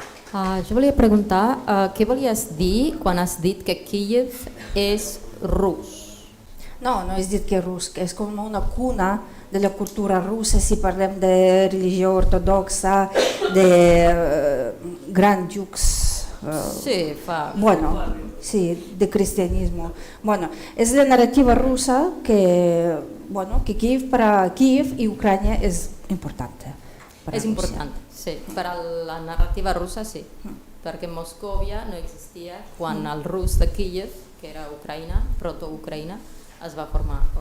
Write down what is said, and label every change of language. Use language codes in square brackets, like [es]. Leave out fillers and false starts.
[ca] Jo volia preguntar què volies dir quan has dit que Kíev és rus? No, no és dit que és rus, que és com una cuna de la cultura russa, si parlem de religió ortodoxa, de grans jucs. Sí, fa... [es] Bueno, sí, de cristianismo. [ca] Bueno, és la narrativa russa que, bueno, que Kiev [es] para Kiev [ca] i Ucrània és important. És important, sí. Per a la narrativa russa, sí. Perquè Moscòvia no existia quan el rus de Kíev, que era Ucraïna, proto-Ucraïna, es va formar.